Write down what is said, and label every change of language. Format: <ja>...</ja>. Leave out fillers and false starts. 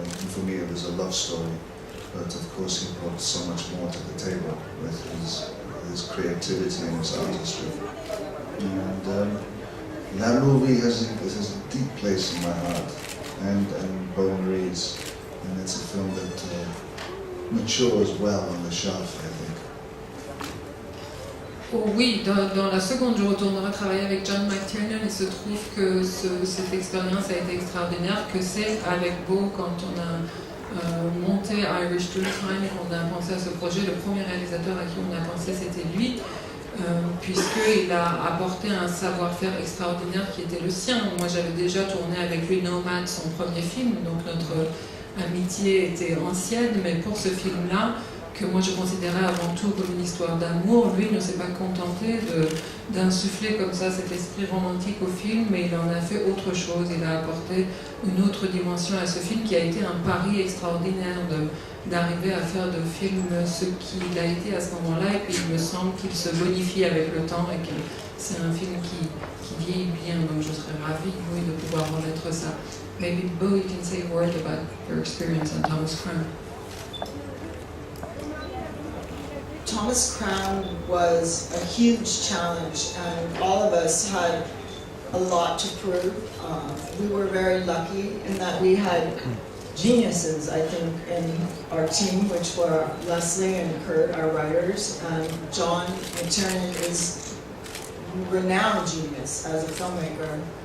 <en>And for me, it was a love story. But of course, he brought so much more to the table with his creativity and his artistry. And that movie has a deep place in my heart, and Bo Marie's. And it's a film that matures well on the shelf, I think.</en> <fr>Oh oui, dans la seconde, je retournerai travailler avec John McTiernan. Il se trouve que cette expérience a été extraordinaire, que c'est avec Bo, quand on a monté Irish Dreamtime et qu'on a pensé à ce projet, le premier réalisateur à qui on a pensé, c'était lui. puisqu'il a apporté un savoir-faire extraordinaire qui était le sien. Moi, j'avais déjà tourné avec lui Nomad, son premier film, donc notre amitié était ancienne, mais pour ce film-là, que moi je considérais avant tout comme une histoire d'amour, lui ne s'est pas contenté d'insuffler comme ça cet esprit romantique au film, mais il en a fait autre chose. Il a apporté une autre dimension à ce film qui a été un pari extraordinaire d'arriver à faire de film ce qu'il a été à ce moment-là, et puis il me semble qu'il se bonifie avec le temps et que c'est un film qui vieillit bien, donc je serais ravie, oui, de pouvoir remettre ça.</fr> <en>Maybe Bo, you can say a word about your experience on Thomas Crown. Thomas Crown was a huge challenge, and all of us had a lot to prove. We were very lucky in that we had geniuses, I think, in our team, which were Leslie and Kurt, our writers, and John McTiernan is a renowned genius as a filmmaker.</en>